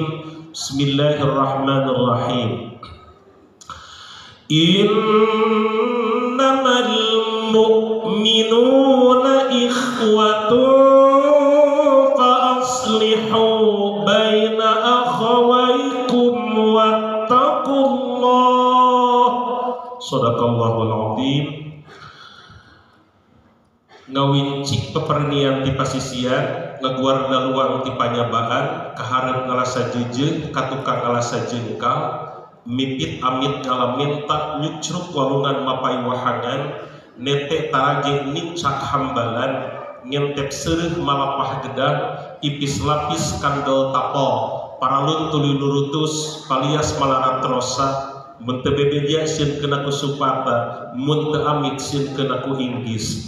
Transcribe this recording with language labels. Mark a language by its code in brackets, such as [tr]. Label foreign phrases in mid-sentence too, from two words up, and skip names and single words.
[ar] بسم الله الرحمن الرحيم. إنما المؤمنون إخوة أصلحوا بين أخويكم واتقوا الله. صدق الله العظيم. [su] Ngawincik pepernian ti pasisian, ngaguar daluang ti panyabaan, kaharep ngalasa jejeun, katukang ngalasa jengkal, mipit amit ngalamin tak nyucruk walungan mapai wahangan, nete tarage nincak hambalan, ngentep seureuh malapah gedang, ipis lapis kandel tapol, paralun tuluy nurutus palias malarat rosa, mun teu bebeja sieun kena ku supata, mun teu amit sieun kena ku inggis.